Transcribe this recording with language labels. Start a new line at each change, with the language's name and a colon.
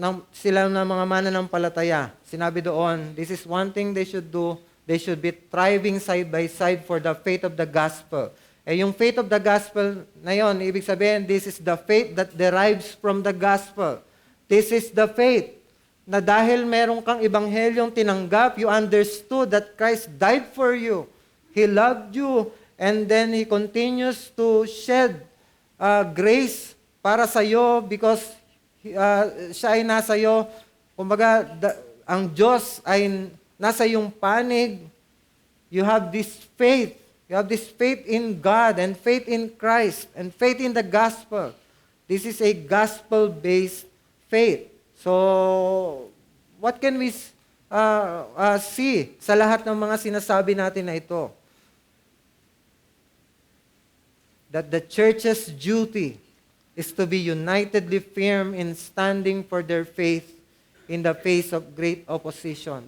Filipino: sila na mga mananampalataya. Sinabi doon,
English: this is one thing they should do. They should be thriving side by side for the faith of the gospel. Yung faith of the gospel
Filipino: na yon, ibig sabihin,
English: this is the faith that derives from the gospel. This is the faith
Filipino: na dahil meron kang ebanghelyong tinanggap,
English: you understood that Christ died for you. He loved you, and then He continues to shed grace
Filipino: para sa iyo
English: because
Filipino: siya ay nasa iyo. Kumbaga, ang Diyos ay nasa iyong panig.
English: You have this faith. You have this faith in God and faith in Christ and faith in the gospel. This is a gospel-based faith. So, what can we see
Filipino: sa lahat ng mga sinasabi natin na ito?
English: That the church's duty is to be unitedly firm in standing for their faith in the face of great opposition.